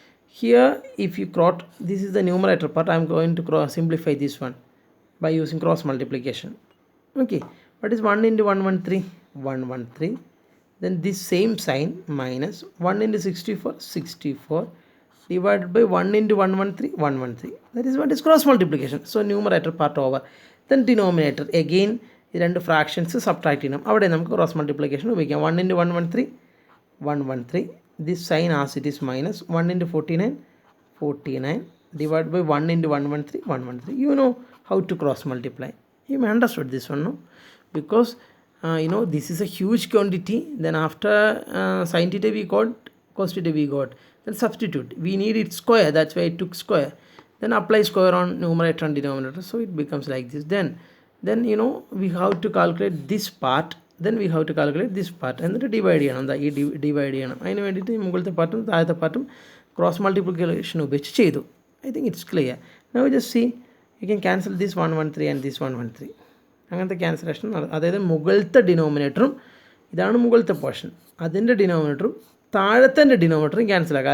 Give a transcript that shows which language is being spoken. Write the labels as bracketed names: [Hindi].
[English] Here if you cross, this is the numerator part. I am going to simplify this one by using cross multiplication. Okay, what is 1 into 113? 113. Then this same sign minus 1 into 64, 64 divided by 1 into 113, 113. That is what is cross multiplication. So numerator part over. Then denominator again [Malayalam] രണ്ട് fractions subtract ചെയ്യണം. അവിടെ നമുക്ക് cross multiplication ഉപയോഗിക്കാം. [English] 1 into 113, 113. This sign as it is minus 1 into 49, 49 divided by 1 into 113, 113. You know how to cross multiply. You may understood this one, no? Because this is a huge quantity. Then after sin theta we got, cos theta we got. Then substitute. We need it square. That's why I took square. Then apply square on numerator and denominator. So it becomes like this. Then we have to calculate this part. Then we have to calculate this part. [Malayalam] എന്നിട്ട് divide ചെയ്യണം. എന്താ ഈ divide ചെയ്യണം. അതിന് വേണ്ടിയിട്ട് മുകളിലത്തെ പാർട്ടും താഴത്തെ പാർട്ടും ക്രോസ് മൾട്ടിപ്ലിക്കേഷൻ ഉപയോഗിച്ച് ചെയ്തു. [English] I think it's clear. Now just see, you can cancel this 113 and this 113. [Malayalam] അങ്ങനത്തെ ക്യാൻസലേഷൻ. അതായത് മുകളിലത്തെ ഡിനോമിനേറ്ററും, ഇതാണ് മുകളിലത്തെ പോർഷൻ, അതിൻ്റെ ഡിനോമിനേറ്ററും താഴത്തെ ഡിനോമിനേറ്ററും ക്യാൻസലാക്കാം.